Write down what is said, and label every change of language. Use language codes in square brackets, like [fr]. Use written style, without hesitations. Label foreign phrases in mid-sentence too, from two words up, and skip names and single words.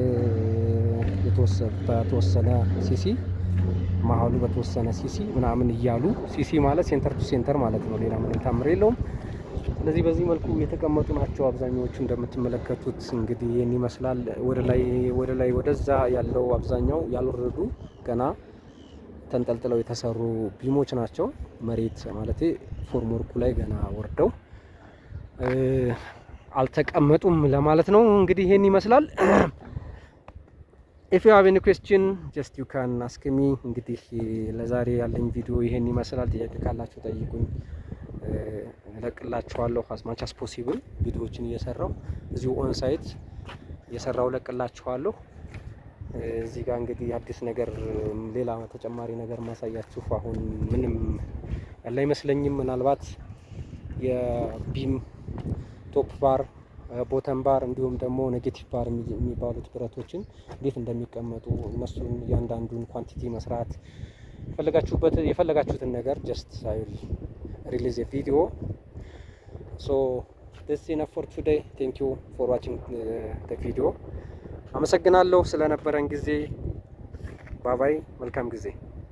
[am] በተወሰነ ሲሲ መሀሉ በተወሰነ ሲሲ ምናምን እያሉ ሲሲ ማለት [en] center to center [am] ማለት ነው። ሌላ ምንም ታምር የለውም። ስለዚህ በዚህ መልኩ የተቀመጡ ናቸው አብዛኛዎቹ እንደምትመለከቱት። እንግዲህ ይህን ይመስላል። ወደ ላይ ወደዛ ያለው አብዛኛው ያልወረዱ ገና ተንጠልጥለው የተሰሩ ቢሞች ናቸው። መሬት ማለት ፎርምወርኩ ላይ ገና ወርደው አልተቀመጡም ለማለት ነው። እንግዲህ ይህን ይመስላል። [en] if you have any question just you can ask me። [am] እንግዲህ ለዛሬ ያለኝ ቪዲዮ ይሄን ይመስላል። ጥያቄ ካላችሁ ጠይቁኝ፣ እለቅላችኋለሁ። [en] as much as possible [am] ቪዲዮዎችን እየሰራው እዚሁ [en] on site [am] እየሰራው እለቅላችኋለሁ። እዚህ ጋር እንግዲህ አዲስ ነገር ሌላ ተጨማሪ ነገር ማሳያችሁ አሁን ምንም ያለ አይመስለኝም። ምናልባት የቢም [en] top bar፣ bottom bar [am] እንዲሁም ደግሞ [en] negative bar [am] የሚባሉት ብረቶችን እንዴት እንደሚቀመጡ እነሱን እያንዳንዱን ኳንቲቲ መስራት የፈለጋችሁትን ነገር [en] just I'll release a video. So this is enough for today. Thank you for watching the video. [am] አመሰግናለሁ ስለነበረን ጊዜ። ባባይ መልካም ጊዜ